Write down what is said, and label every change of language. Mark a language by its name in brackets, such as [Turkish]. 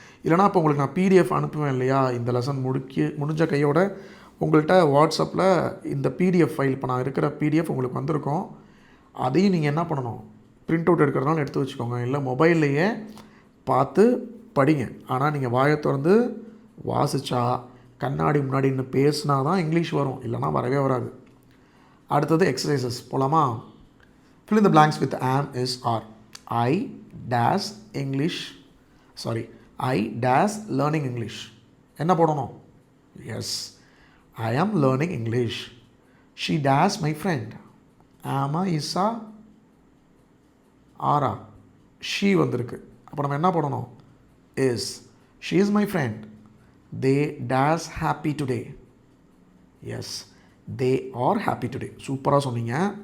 [Tamil] இல்லைனா இப்போ உங்களுக்கு நான் பிடிஎஃப் அனுப்புவேன் இல்லையா, இந்த லெசன் முடிஞ்ச கையோட உங்கள்கிட்ட வாட்ஸ்அப்பில் இந்த பிடிஎஃப் ஃபைல், இப்போ நான் இருக்கிற பிடிஎஃப் உங்களுக்கு வந்திருக்கும். அதையும் நீங்கள் என்ன பண்ணணும்? பிரிண்ட் அவுட் எடுக்கிறதுனால எடுத்து வச்சுக்கோங்க, இல்லை மொபைல்லையே பார்த்து படிங்க. ஆனால் நீங்கள் வாயை திறந்து வாசித்தா, கண்ணாடி முன்னாடி இன்னும் பேசினா தான் இங்கிலீஷ் வரும், இல்லைனா வரவே வராது. அடுத்தது எக்ஸசைசஸ் போகலாமா? [English] fill in the blanks with am, is, are. I dash English, sorry, I dash learning English. [Tamil] என்ன போடணும்? [English] Yes, I am learning English. She dash my friend. am, is, are. She [Tamil] வந்திருக்கு. அப்போ நம்ம என்ன போடணும்? [English] Is she is my friend. They days happy today. Yes, they are happy today. [Tamil] சூப்பராக சொன்னீங்க.